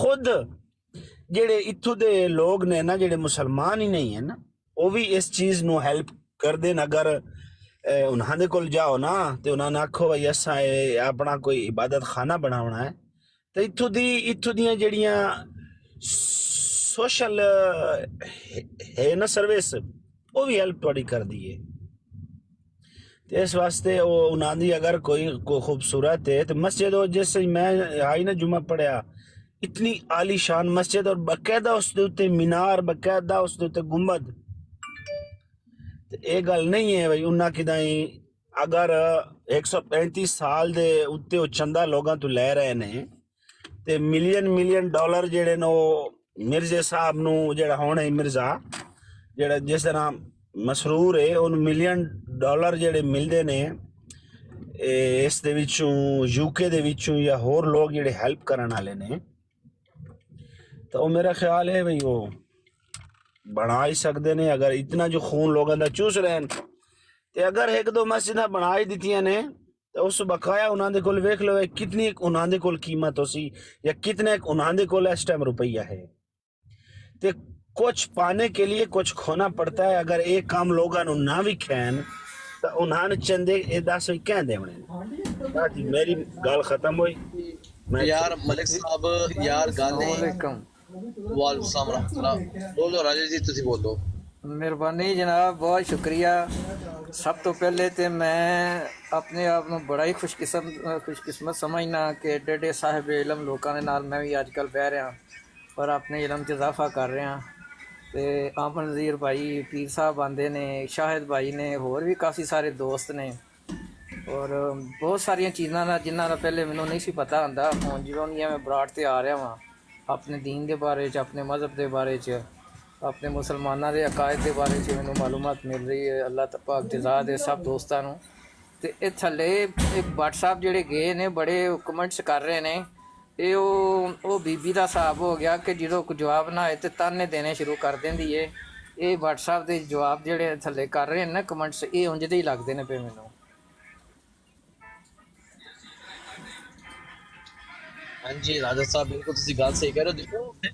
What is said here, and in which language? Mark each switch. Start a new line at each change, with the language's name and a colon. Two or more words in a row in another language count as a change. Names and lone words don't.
Punjabi: ਖੁਦ ਜਿਹੜੇ ਇੱਥੋਂ ਦੇ ਲੋਕ ਨੇ ਨਾ, ਜਿਹੜੇ ਮੁਸਲਮਾਨ ਹੀ ਨਹੀਂ ਹੈ ਨਾ, ਉਹ ਵੀ ਇਸ ਚੀਜ਼ ਨੂੰ ਹੈਲਪ ਕਰਦੇ ਨੇ। ਅਗਰ ਉਹਨਾਂ ਦੇ ਕੋਲ ਜਾਓ ਨਾ ਤੇ ਉਹਨਾਂ ਨੂੰ ਆਖੋ ਬਈ ਅਸਾਂ ਆਪਣਾ ਕੋਈ ਇਬਾਦਤ ਖਾਨਾ ਬਣਾਉਣਾ ਹੈ ਤੇ ਇੱਥੋਂ ਦੀਆਂ ਜਿਹੜੀਆਂ سوشل ہے نا سروس وہ بھی ہیلپ تھوڑی کر دی ہے تے اس واسطے وہ انہاں دی اگر کوئی خوبصورت ہے تو مسجد ہو جیسے میں آئی نا جمعہ پڑھیا اتنی عالی شان مسجد اور باقاعدہ اس دے اوتے مینار باقاعدہ اس دے اوتے گنبد تے اے گل نہیں ہے بھائی انہاں کدائیں اگر 135 سال دے اوتے وہ چندہ لوگاں تو لے رہے نے تے ملین ڈالر جڑے نو مرزے صاحب نو جڑا ہونے مرزا جڑا جس طرح مسرور ہے ان ملین ڈالر جڑے ملدے نے اس دے وچوں یو کے دے وچوں یا ہور لوگ جڑے ہیلپ کرن والے نے تو میرا خیال ہے بھئی وہ بنا ہی سکتے نے اگر اتنا جو خون لوگاں دا چوس رہن تے اگر ایک دو مسجداں بنا ہی دتیاں نے تو اس بقایا انہاں دے کول ویکھ لو کتنی انہاں دے کول قیمت ہوسی یا کتنے انہاں دے کول اس ٹائم روپیہ ہے تے
Urdu: کچھ پانے کے لیے کچھ کھونا پڑتا ہے
Punjabi: اگر ایک کام لوگاں نو نہ بھی کھین تو انہاں نے چندے اے دس ہوئی کہن دے ہونے جی میری گال ختم ہوئی یار ملک صاحب یار گالیں وعلیکم السلام ورحمۃ اللہ بولو راجا جی تسی بولو مہربانی جناب بہت شکریہ سب تو پہلے تے میں اپنے آپ نو بڑا ہی خوش قسمت سمجھنا کہ ایڈے ایڈے صاحب علم لوکاں دے نال میں بھی اج کل بہ رہا اور اپنے علم چ اضافہ کر رہا تے آمن نذیر بھائی پیر صاحب آندے نے شاہد بھائی نے اور بھی کافی سارے دوست نے اور بہت ساری چیزاں جنہاں دا پہلے مینوں نہیں سی پتہ ہوندا ہن جدوں میں براڈ تے آ رہا ہاں اپنے دین دے بارے چ اپنے مذہب دے بارے چ اپنے مسلماناں دے عقائد دے بارے چ مینوں معلومات مل رہی ہے اللہ پاک جزا دے سب دوستاں نوں تے اے تھلے ایک بٹ صاحب جڑے گئے نے بڑے کمنٹس کر رہے نے اے او بی بی دا صاحب ہو گیا کہ جدوں کوئی جواب نہ آئے تے تانے دینے شروع کر دیندی ہے اے بٹ صاحب دے جواب جڑے تھلے کر رہے ہیں نا کمنٹس اے اونج دے ہی لگدے نے پے مینوں ہاں جی راجا صاحب بالکل تسی گل صحیح کہہ رہے ہو دیکھو